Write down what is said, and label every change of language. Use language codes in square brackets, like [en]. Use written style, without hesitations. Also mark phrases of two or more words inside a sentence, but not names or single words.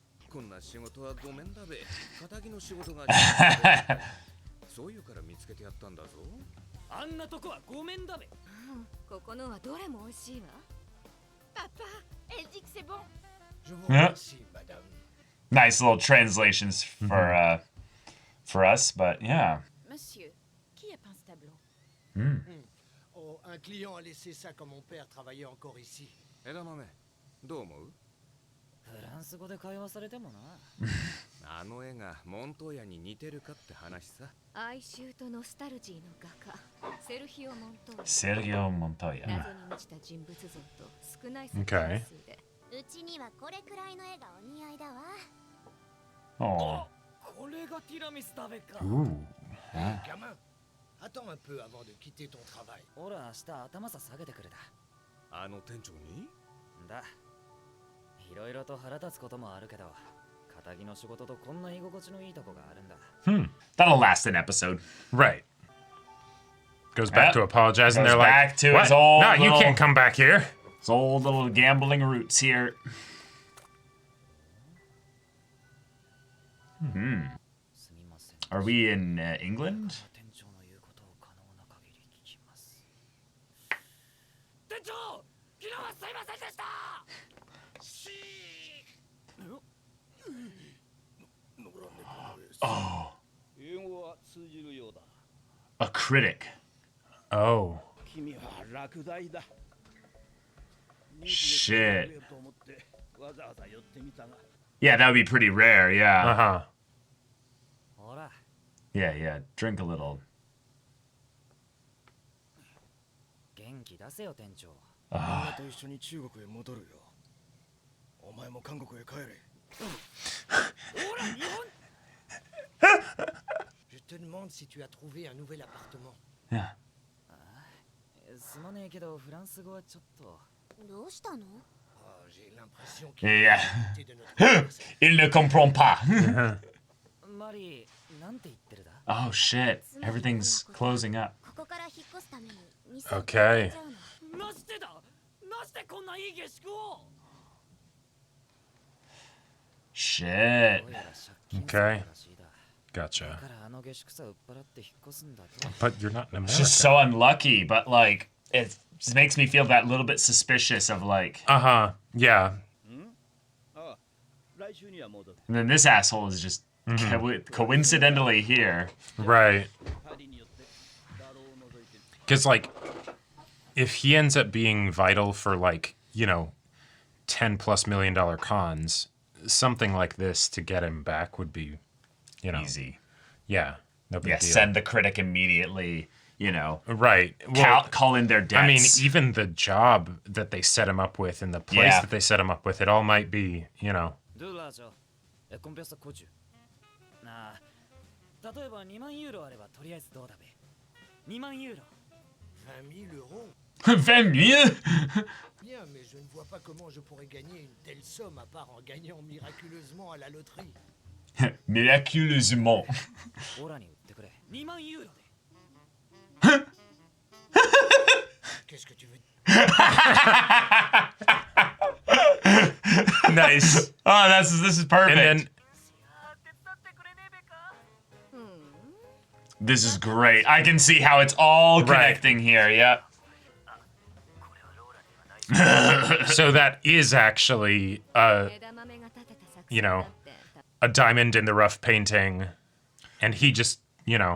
[en] Yeah. Nice little translations for us, but yeah. [fr] Monsieur, qui a peint ce tableau? Oh, un client a laissé ça quand mon père travaillait encore ici. [ja] フランス語で会話されてもな。あの絵がモントーヤに似てるかって話さ。哀愁とノスタルジーの画家、セルヒオ・モントーヤ。セルギオ・モントーヤ。謎に満ちた人物像と少ない作 [en] Okay. [ja] 品数で。うちにはこれくらいの絵がお似合いだわ。 [en] Oh. [ja] これがティラミス食べか。 [en] Ooh. [fr] Gamin, attends un peu avant de quitter ton travail. [ja] ほら、明日頭さ下げてくれた。あの店長にだ。いろいろと腹立つこともあるけど、仇の仕事とこんな居心地のいいとこがあるんだ。 [en] That'll last an episode. Right. Goes back to apologize, and Goes they're like, back to what? his old No, you little- can't come back here. His old little gambling roots here. Hmm. [ja] すみません。 [en] Are we in England? [ja] 店長の言うことを可能な限り聞きます。店長、昨日はすいませんでした。 [en] Oh, [ja] 英語は通じるようだ。 [en] a critic. Oh. [ja] 君は落第だ。 [en] Shit. [ja] と思ってわざわざ寄ってみたが。 [en] Yeah, that would be pretty rare, yeah. Uh-huh. [ja] ほら、 [en] Yeah. Drink a little. [ja] 元気出せよ店長。みんなと一緒に中国へ戻るよ。お前も韓国へ帰れ。ほら、日本。 [fr] Je te demande si tu as trouvé un nouvel appartement. [en] Yeah. [ja] すまねえけど、フランス語はちょっと。どうしたの？ [fr] Oh, j'ai l'impression qu'il [en] Yeah. [fr] a profité de notre Il ne comprend pas. [ja] マリー、なんて言ってるだ [en] Oh, shit. Everything's closing up. [ja] ここから引っ越すために店を [en] Okay. [ja] 変えちゃうの。なしてだなしてこんないい下宿を [en] Shit. [ja] どうやら借金 [en] Okay. [ja] らしいだ。 [en] Gotcha. [ja] だからあの下宿さ売っ払って引っ越すんだと。 [en] But you're not in It's just America. so unlucky, but like, it just makes me feel that little bit suspicious of like, Uh-huh. Yeah. [ja] ああ、来週には戻る。 [en] and then this asshole is just coincidentally here. Right. [ja] パリによってだろうを除いて [en] Because, like, if he ends up being vital for, like, you know, $10+ million cons, something like this to get him back would be, you know. Easy. Yeah. No big deal. Send the critic immediately, you know. Right. Well, Call in their debts. I mean, even the job that they set him up with and the place that they set him up with, it all might be, you know. [ja] なあ、例えば2万ユーロあればとりあえずどうだべ。2万ユーロ。 [fr] 20 000 euros. 20 000 Bien, mais je ne vois pas comment je pourrais gagner une telle somme à part en gagnant miraculeusement à la loterie. Miraculeusement. [ja] オラに売ってくれ。2万ユーロで。 [fr] Qu'est-ce que tu veux? [en] Nice. Oh, this is perfect. And then this is great. I can see how it's all connecting here. Yep. So that is actually you know, a diamond in the rough painting, and he just, you know.